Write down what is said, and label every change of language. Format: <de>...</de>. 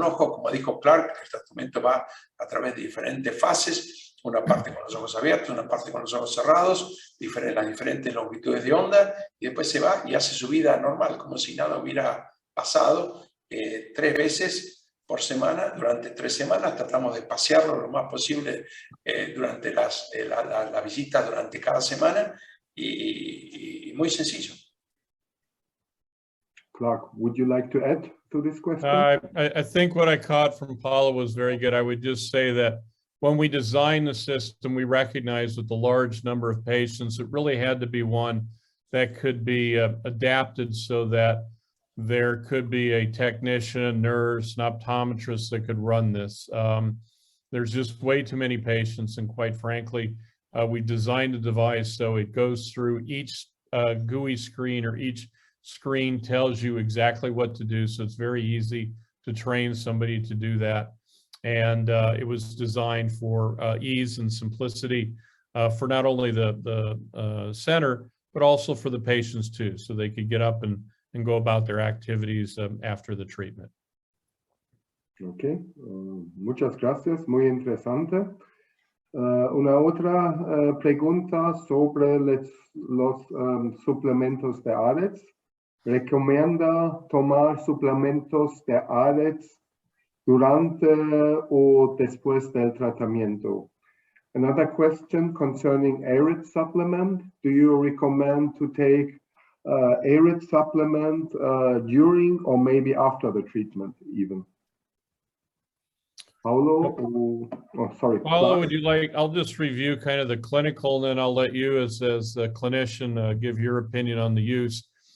<es>como dijo Clark, el tratamiento va a través de diferentes fases, una parte con los ojos abiertos, una parte con los ojos cerrados, las diferentes longitudes de onda, y después se va y hace su vida normal, como si nada hubiera pasado, 3 veces por semana, durante 3 semanas, tratamos de pasearlo lo más posible durante las visitas durante cada semana, y muy sencillo.</es> <en>Clark, would you like to add to this question? I think what I caught from Paulo was very good. I would just say that when we designed the system, we recognized with the large number of patients, it really had to be one that could be adapted so that there could be a technician, a nurse, an optometrist that could run this. There's just way too many patients, and quite frankly, we designed a device so it goes through each GUI screen, or each screen tells you exactly what to do. So it's very easy to train somebody to do that. And it was designed for ease and simplicity for not only the center, but also for the patients too, so they could get up and go about their activities after the treatment.</en> <es>Ok, muchas gracias, muy interesante. Una otra pregunta sobre los suplementos de AREDS. ¿Recomienda tomar suplementos de AREDS durante o después del tratamiento?</es> <en>Another question concerning AREDS supplement. Do you recommend to take AREDS supplement during or maybe after the treatment even? Paulo, sorry. Paulo, would you like, I'll just review kind of the clinical, and then I'll let you as the clinician give your opinion on the use.</en>